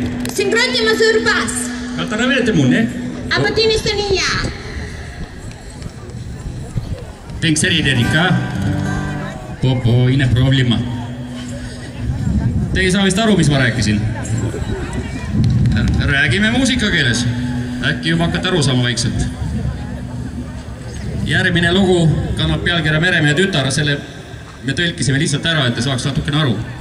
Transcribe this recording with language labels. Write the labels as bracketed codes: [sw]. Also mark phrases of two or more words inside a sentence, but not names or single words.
[et] Sincrotima surpas. Kattana vedette mun, ne? Apa tinista niya? Penkseri dedika? Popo, ina problema. Te ei saa vist aru, mis ma rääkisin. Räägime muusikakeeles. Äkki juba hakkate aru saama vaikselt. Järgmine lugu kannab pealkirja Meremehe tütar, selle me tõlkisime lihtsalt ära, et te saaks natukene aru.